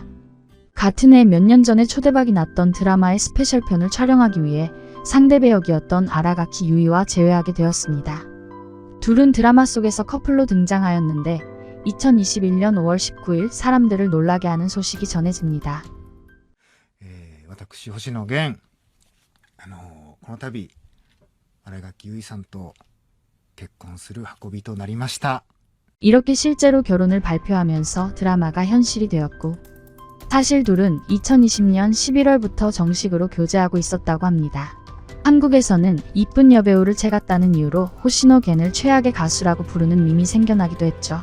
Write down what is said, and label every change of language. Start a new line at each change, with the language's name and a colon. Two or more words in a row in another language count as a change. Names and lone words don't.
Korean: 같은 해 몇 년 전에 초대박이 났던 드라마의 스페셜편을 촬영하기 위해 상대 배역이었던 아라가키 유이와 재회하게 되었습니다. 둘은 드라마 속에서 커플로 등장하였는데 2021년 5월 19일 사람들을 놀라게 하는 소식이 전해집니다.
Japanese: 私星野源この度新垣結衣さんと結婚する運びとなりました。
Korean: 이렇게 실제로 결혼을 발표하면서 드라마가 현실이 되었고 사실 둘은 2020년 11월부터 정식으로 교제하고 있었다고 합니다. 한국에서는 이쁜 여배우를 채갔다는 이유로 호시노 겐을 최악의 가수라고 부르는 밈이 생겨나기도 했죠.